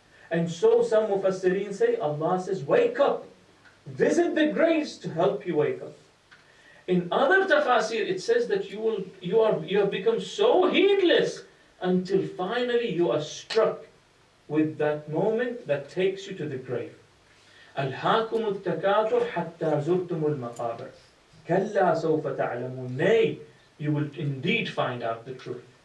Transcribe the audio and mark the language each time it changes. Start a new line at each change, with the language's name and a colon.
English: And so some Mufassirin say, Allah says, wake up. Visit the graves to help you wake up. In other tafasir, it says that you have become so heedless until finally you are struck with that moment that takes you to the grave.
Arabic: ألهاكم التكاثر حتى زرتم المقابر كلا سوف تعلمون.
English: Nay, you will indeed find out the truth.